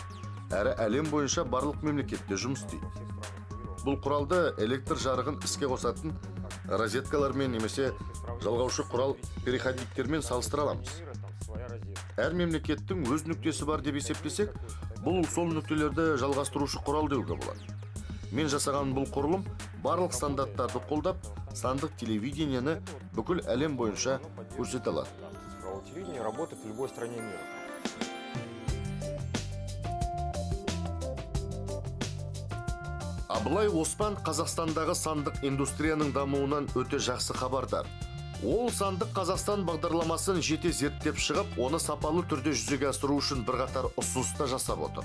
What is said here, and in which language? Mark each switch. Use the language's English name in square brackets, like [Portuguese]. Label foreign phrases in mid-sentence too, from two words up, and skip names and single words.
[Kazakh] Әрі әлем бойынша барлық мемлекетте жұмыс істейді. Бұл құралды электр жарығын іске қосатын розеткалармен немесе жалғаушы құрал переходниктермен салыстыра аламыз. Әр мемлекеттің өз нүктесі бар деп есептесек, бұл сол нүктелерді жалғастырушы құрал деуге болады. Мен жасаған бұл құрылым барлық стандарттарды қолдап, сандық телевидениені бүкіл әлем бойынша көрсете алады. [Russian] Телевидение работает в любой стране мира. [Kazakh] Абылай Оспан Қазақстандағы сандық индустрияның дамуынан өте жақсы хабардар. Ол сандық Қазақстан бағдарламасын жете зерттеп шығып, оны сапалы түрде жүзеге асыру үшін бірқатар ұсыныста жасап отыр.